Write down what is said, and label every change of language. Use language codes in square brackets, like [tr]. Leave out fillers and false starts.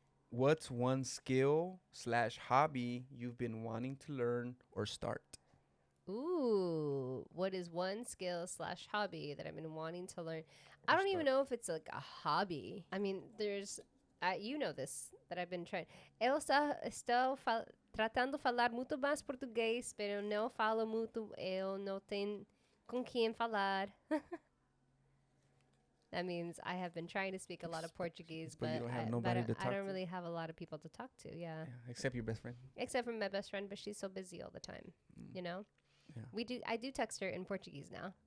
[en] What's one skill/hobby you've been wanting to learn or start? Ooh, what is one skill/hobby that I've been wanting to learn? I don't even know if it's like a hobby. I mean, there's, this, that I've been trying. [pt] Eu estou tratando de falar muito mais português, pero eu não falo muito, eu não tenho com quem falar. [en] That means I have been trying to speak a lot of Portuguese, but you don't have nobody to talk I don't really have a lot of people to talk to, yeah. Except your best friend. Except for my best friend, but she's so busy all the time, Yeah. I do text her in Portuguese now.